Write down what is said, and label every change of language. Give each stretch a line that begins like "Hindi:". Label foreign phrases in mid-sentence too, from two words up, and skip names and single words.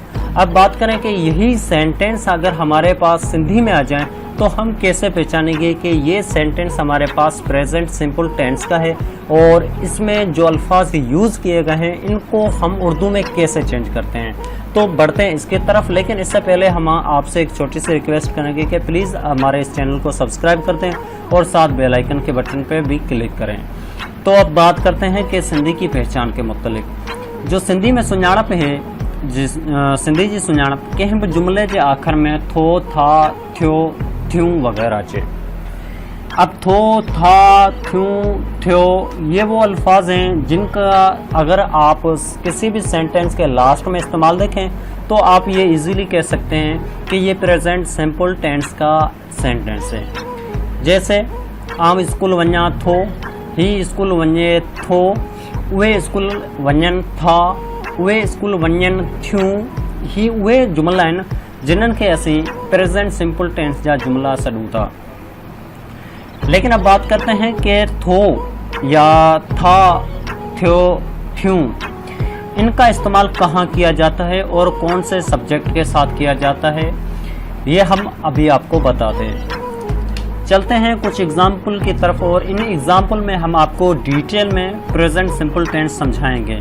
Urdu: اب بات کریں کہ یہی سینٹینس اگر ہمارے پاس سندھی میں آ جائے تو ہم کیسے پہچانیں گے کہ یہ سینٹینس ہمارے پاس
English: present simple tense
Urdu: کا ہے اور اس میں جو الفاظ یوز کیے گئے ہیں ان کو ہم اردو میں کیسے چینج کرتے ہیں. تو بڑھتے ہیں اس کی طرف، لیکن اس سے پہلے ہم آپ سے ایک چھوٹی سی ریکویسٹ کریں گے کہ پلیز ہمارے اس چینل کو سبسکرائب کر دیں اور ساتھ
English: bell icon
Urdu: کے بٹن پر بھی کلک کریں. تو اب بات کرتے ہیں کہ سندھی کی پہچان کے متعلق. جو سندھی میں سڃاڻپ ہے,
Sindhi: सिंधी जी सुञाणप कंहिं बि जुमले के आखिर में थो, था, थियो, थ्यूं वगैरह चे।
Urdu: اب ٿو، ٿا، ٿيون، ٿيو یہ وہ الفاظ ہیں جن کا اگر آپ کسی بھی سینٹینس کے لاسٹ میں استعمال دیکھیں تو آپ یہ ایزیلی کہہ سکتے ہیں کہ یہ
English: present simple tense
Urdu: کا سینٹینس ہے.
Sindhi: जैसे आम स्कूल वञा थो, ही स्कूल वञे थो, उहे स्कूल वञनि था, उहे स्कूल वञनि थियूं। ही उहे जुमला आहिनि जिन्हनि खे असीं
English: present simple tense
Sindhi: जा जुमला सॾूं था।
Urdu: لیکن اب بات کرتے ہیں کہ ٿو یا ٿا، ٿيو، ٿيون ان کا استعمال کہاں کیا جاتا ہے اور کون سے سبجیکٹ کے ساتھ کیا جاتا ہے، یہ ہم ابھی آپ کو بتاتے ہیں. چلتے ہیں کچھ ایگزامپل کی طرف اور ان ایگزامپل میں ہم آپ کو ڈیٹیل میں
English: present simple tense
Urdu: سمجھائیں گے.